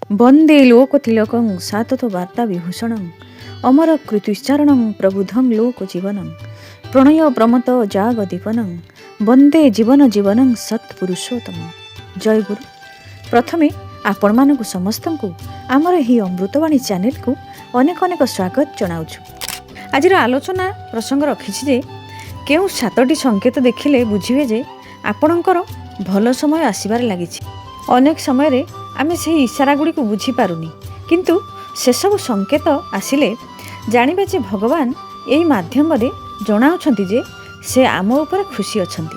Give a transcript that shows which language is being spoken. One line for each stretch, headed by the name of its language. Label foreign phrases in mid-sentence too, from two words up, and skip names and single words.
Sanskrit: वंदे लोकतिलकं साततो वार्ता विभूषणं अमर कृत्युच्चारणं प्रबुद्धं लोकजीवनं प्रणय प्रमत जागदीपनं वंदे जीवन जीवनं सत्पुरुषोत्तम।
Odia: ଜୟ ଗୁରୁ। ପ୍ରଥମେ ଆପଣ ମାନଙ୍କୁ ସମସ୍ତଙ୍କୁ ଆମର ହି ଅମୃତବାଣୀ ଚ୍ୟାନେଲ କୁ ଅନେକ ଅନେକ ସ୍ୱାଗତ ଜଣାଉଛୁ। ଆଜିର ଆଲୋଚନା ପ୍ରସଙ୍ଗ ରଖିଛି ଯେ କେଉଁ ସାତଟି ସଙ୍କେତ ଦେଖିଲେ ବୁଝିବେ ଯେ ଆପଣଙ୍କର ଭଲ ସମୟ ଆସିବାର ଲାଗିଛି। ଅନେକ ସମୟ ରେ ଆମେ ସେ ଇଶାରା ଗୁଡ଼ିକୁ ବୁଝି ପାରୁନି, କିନ୍ତୁ ସେ ସବୁ ସଙ୍କେତ ଆସିଲେ ଜାଣିବେ ଯେ ଭଗବାନ ଏହି ମାଧ୍ୟମ ରେ ଜଣାଉଛନ୍ତି ଯେ ସେ ଆମ ଉପର ଖୁସି ଅଛନ୍ତି।